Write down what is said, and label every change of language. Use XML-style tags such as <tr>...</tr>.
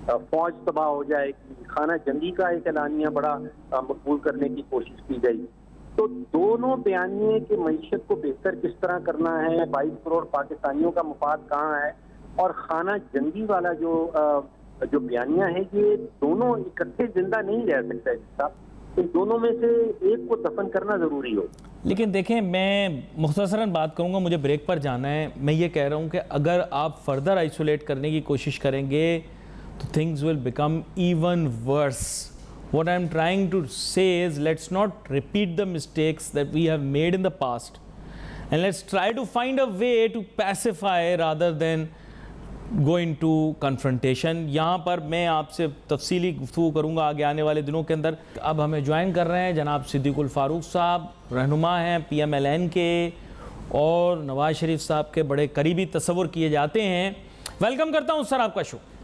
<ur>فوج تباہ ہو جائے گی، خانہ جنگی کا ایک اعلانیہ بڑا مقبول کرنے کی کوشش کی گئی۔ تو دونوں بیانیے کہ معیشت کو بہتر کس طرح کرنا ہے، 22 کروڑ پاکستانیوں کا مفاد کہاں ہے، اور خانہ جنگی والا جو بیانیہ ہے، یہ دونوں اکٹھے زندہ نہیں رہ سکتے صاحب۔ ان دونوں میں سے ایک کو دفن کرنا ضروری ہو۔ لیکن دیکھیں، میں مختصراً بات کروں گا، مجھے بریک پر جانا ہے۔ میں یہ کہہ رہا ہوں کہ اگر آپ فردر آئسولیٹ کرنے کی کوشش کریں گے تو</ur> <en>things will become even worse. What I'm trying to say is, let's not repeat the mistakes that we have made in the past, and let's try to find a way to pacify rather than go into confrontation.</en> <ur>یہاں پر میں آپ سے تفصیلی گفتگو کروں گا آگے آنے والے دنوں کے اندر۔ اب ہمیں جوائن کر رہے ہیں جناب صدیق الفاروق صاحب، رہنما ہیں PMLN کے اور نواز شریف صاحب کے بڑے قریبی تصور کیے جاتے ہیں۔ ویلکم کرتا ہوں سر آپ کا شو۔</ur>